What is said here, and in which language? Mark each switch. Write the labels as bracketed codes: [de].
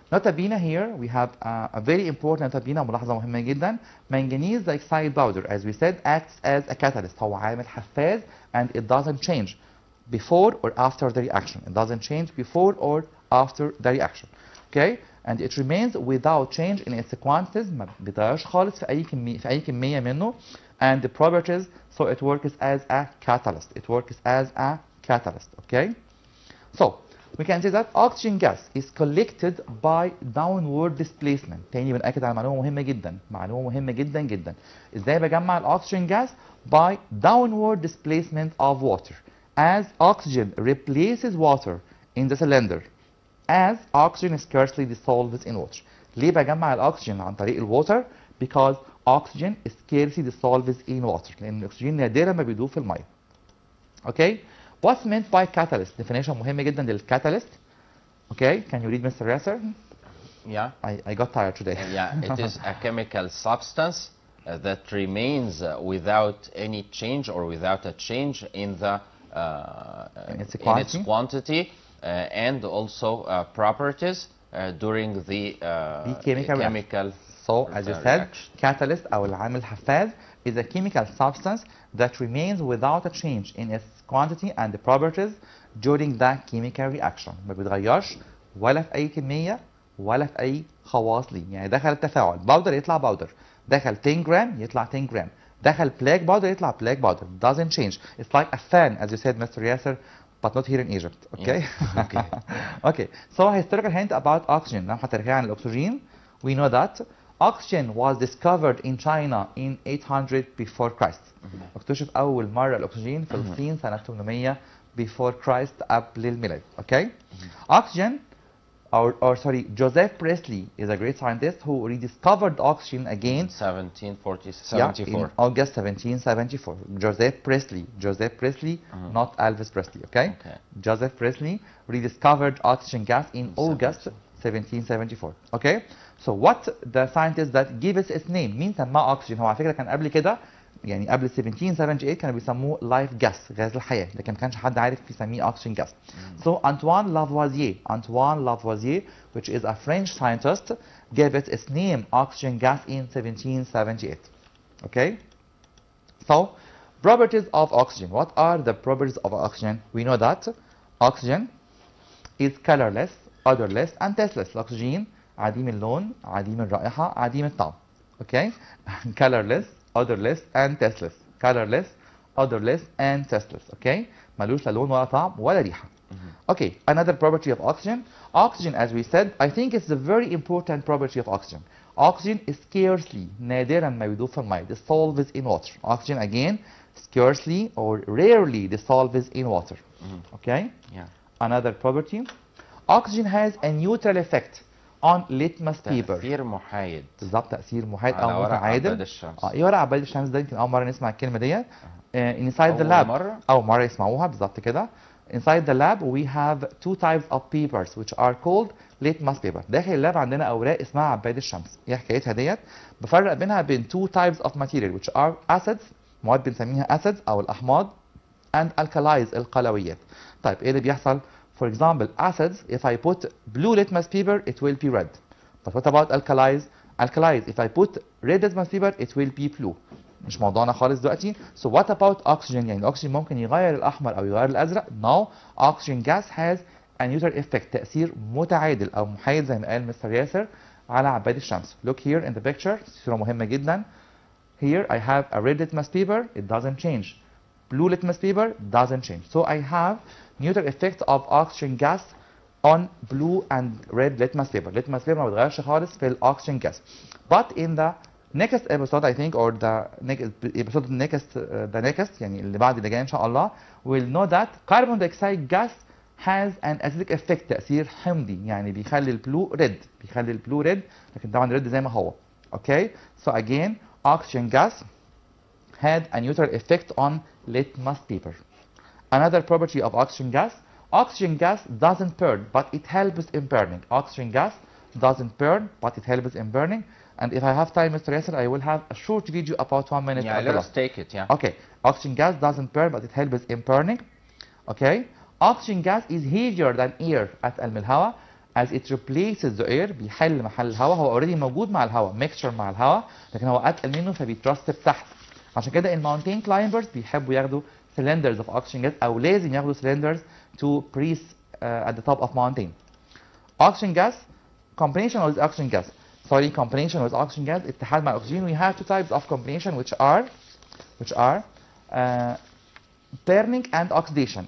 [en] Nota bene here we have a very important nota bene [ar] ملاحظة مهمة جدا. [en] Manganese dioxide powder, as we said, acts as a catalyst. [ar] هو عامل حفاز [en] and it doesn't change before or after the reaction. It doesn't change before or after the reaction. Okay? And it remains without change in its quantities. [ar] ما بيتغيرش خالص في أي كمية منه. [en] And the properties, so it works as a catalyst. It works as a catalyst. Okay? So we can say that oxygen gas is collected by downward displacement. [ar] تاني بنأكد على معلومة مهمة جدا. ازاي بجمع الأكسجين gas? [en] By downward displacement of water. As oxygen replaces water in the cylinder, as oxygen scarcely dissolves in water. [ar] ليه بجمع الأكسجين عن طريق الووتر؟ [en] Because oxygen scarcely dissolves in water. [ar] لأن الأكسجين نادرا ما بيدوب في المية. [en] Okay? What's meant by catalyst? [ar] Definition مهمة جدا للcatalyst. [en] Okay, can you read, Mr. Yasser? Yeah. I got tired today. Yeah, it is a chemical substance that remains without any change or without a change in the in its quantity and also properties during the chemical. So, as you said, catalyst [ar] أو العامل الحفاز [en] is a chemical substance that remains without a change in its quantity and the properties during the chemical reaction. [ar] ما بيتغيرش ولا في أي كمية ولا في أي خواص ليه. يعني دخل التفاعل باودر يطلع باودر، دخل 10 جرام يطلع 10 جرام، دخل black powder يطلع black powder. [en] Doesn't change. It's like a fan, as you said, Mr. Yasser, but not here in Egypt. Okay? Yeah. Okay. Okay. So, a historical hint about oxygen. [ar] نحن هنرجع عن الأكسجين. [en] We know that oxygen was discovered in China in 800 before Christ. [ar] اكتشف أول مرة الأكسجين في الصين سنة 800 [en] before Christ [ar] قبل الميلاد. [en] Okay? Oxygen, or sorry, Joseph Priestley is a great scientist who rediscovered oxygen again. 1774. In August 1774. Joseph Priestley, not Elvis Presley. Okay? Joseph Priestley rediscovered oxygen gas in August 1774. Okay? So what the scientist that gave it its name, [ar] مين سماه oxygen؟ هو على فكرة كان قبل كده يعني قبل 1778 كانوا بيسموه life gas، غاز الحياة، لكن ما كانش حد عارف يسميه oxygen gas. [en] So Antoine Lavoisier, which is a French scientist, gave it its name oxygen gas in 1778. Okay? So properties of oxygen. What are the properties of oxygen? We know that oxygen is colorless, odorless and tasteless. [ar] الأكسجين عديم اللون، عديم الرائحة، عديم الطعم. [en] okay? Colorless, odorless, and tasteless. Colorless, odorless, and tasteless, okay? [ar] ملوش لا لون ولا طعم ولا ريحة. [en] Okay, another property of oxygen. Oxygen, as we said, I think it's a very important property of oxygen. Oxygen is scarcely, [ar] نادرا ما يدوب في الماء, [en] dissolves in water. Oxygen, again, scarcely or rarely dissolves in water. Okay? Yeah. Another property. Oxygen has a neutral effect on litmus paper. [ar] تأثير محايد. بالظبط تأثير محايد على أو ورق متعادل. عباد الشمس. ايه ورق عباد الشمس ده يمكن أول مرة نسمع الكلمة ديت. [en] Inside the lab. [ar] أول مرة يسمعوها بالظبط كده. [en] Inside the lab we have two types of papers which are called litmus paper. [ar] داخل اللاب عندنا أوراق اسمها عباد الشمس. ايه حكايتها ديت؟ بفرق بينها بين [en] two types of material which are acids، [ar] مواد بنسميها acids أو الأحماض، [en] and alkalis [ar] القلويات. طيب ايه اللي بيحصل؟ [en] For example, acids, if I put blue litmus paper, it will be red. But what about alkalis? Alkalis, if I put red litmus paper, it will be blue. [ar] مش موضوعنا خالص دلوقتي. [en] So what about oxygen؟ [ar] يعني الأكسجين ممكن يغير الأحمر أو يغير الأزرق؟ No. [en] Oxygen gas has a neutral effect. [ar] تأثير متعادل أو محايد زي ما قال مستر ياسر على عباد الشمس. [en] Look here in the picture. [ar] صورة مهمة جدا. [en] Here I have a red litmus paper. It doesn't change. Blue litmus paper doesn't change. So I have neutral effect of oxygen gas on blue and red litmus paper. [ar] Litmus paper ما بتغيرش خالص في الأكسجين gas. [en] But in the next episode I think, or the episode next [ar] يعني اللي بعد اللي جاي إن شاء الله, [en] we'll know that carbon dioxide gas has an acidic effect. [ar] تأثير حمضي يعني بيخلي البلو ريد. بيخلي البلو ريد لكن طبعا ريد زي ما هو. [en] Okay. So again oxygen gas had a neutral effect on litmus paper. Another property of oxygen gas. Oxygen gas doesn't burn, but it helps in burning. Oxygen gas doesn't burn, but it helps in burning. And if I have time, Mr. Yasser, I will have a short video about 1 minute. Yeah, let us take it, yeah. Okay. Oxygen gas doesn't burn, but it helps in burning. Okay. Oxygen gas is heavier than air at الهواء as it replaces the air. [ar] بيحل محل الهواء. هو already موجود مع الهواء, mixture مع الهواء, لكن هو أتقل منه فبيترسب تحت. عشان كده الماونتين كلايمبرز بيحبوا ياخدوا [en] cylinders of oxygen gas [ar] أو لازم ياخدوا [en] cylinders to breathe at the top of mountain. Oxygen gas, combination with oxygen gas. Sorry, combination with oxygen gas. [ar] اتحاد مع الأكسجين. [en] We have two types of combination which are burning and oxidation.